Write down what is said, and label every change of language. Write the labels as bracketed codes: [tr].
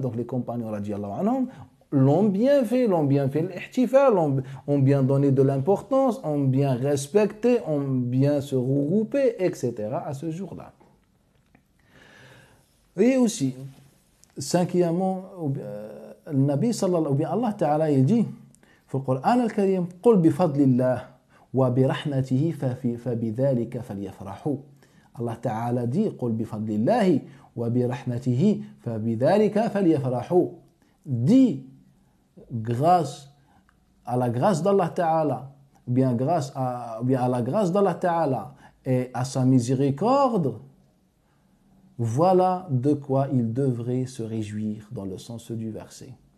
[fr] Donc les compagnons radiallahu anhum l'ont bien fait l'ihtifal, ont bien donné de l'importance, ont bien respecté, ont bien se regroupé, etc. à ce jour-là. Et aussi, cinquièmement, le Nabi sallallahu alayhi wa sallam, Allah ta'ala, il dit, dans le Coran al-Karim, [ar] قُلْ بِفَضْلِ اللَّهِ وَبِرَحْمَتِهِ فَبِذَلِكَ فَلْيَفْرَحُوا. [fr] Allah ta'ala dit, [ar] قُلْ بِفَضْلِ اللَّهِ وَبِرَحْمَتِهِ فَبِذَلِكَ فَلْيَفْرَحُوا. [fr] Dis, grâce à la grâce d'Allah Ta'ala, ou bien à la grâce d'Allah Ta'ala et à sa miséricorde, voilà de quoi il devrait se réjouir dans le sens du verset.